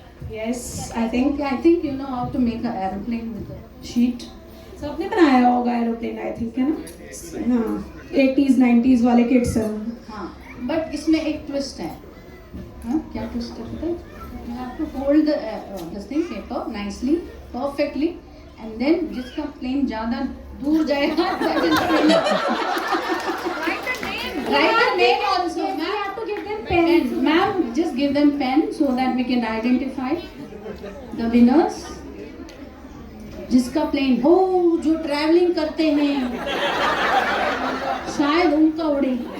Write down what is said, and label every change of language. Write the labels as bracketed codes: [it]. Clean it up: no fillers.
[en] Yes, I think you know how to make an aeroplane with a sheet. [hi] सबने बनाया होगा aeroplane, [en] I think, [hi] है ना? हाँ, 80s 90s वाले किड्स हैं। हाँ, बट इसमें एक ट्विस्ट है। हाँ, क्या ट्विस्ट है पता है? [en] You have to hold this thing paper nicely, perfectly, and then [hi] जिसका प्लेन ज़्यादा दूर जाएगा, [en] that is write the name also. We have to give them Pen. pens. Ma'am, just give them pen so that we can identify the winners. [hi] जिसका plane हो, जो travelling करते हैं, शायद उनका उड़े।